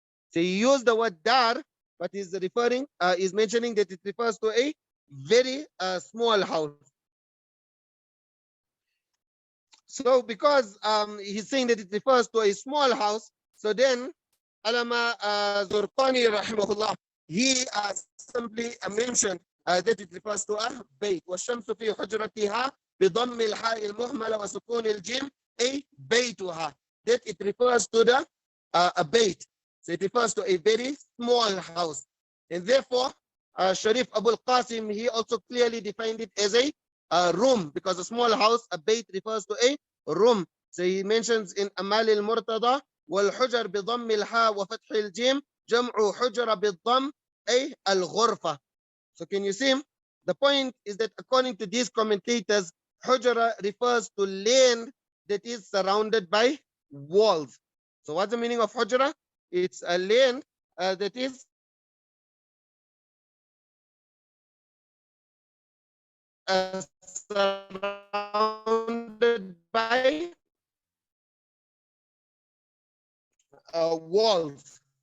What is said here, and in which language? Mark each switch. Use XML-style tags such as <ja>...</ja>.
<en>So he used the word dar, but he's mentioning that it refers to a very small house. So because he's saying that it refers to a small house, so then Allama Zurqani rahimahullah, he simply mentioned that it refers to a bayt.</en> <ar>والشمس في حجرتها بضم الحاء المهملة وسكون الجيم أي بيتها.</ar> <en>That it refers to the a bayt. So it refers to a very small house. And therefore, Sharif Abul Qasim, he also clearly defined it as a room, because a small house, a bayt, refers to a room. So he mentions in Amal al-Murtada,</en> <ar>والحجر بضم الحاء وفتح الجيم جمع حجرة بالضم أي الغرفة.</ar> <en>So can you see? The point is that according to these commentators, Hajjara refers to land that is surrounded by walls. So what's the meaning of Hajjara? It's a land that is surrounded by walls.</en>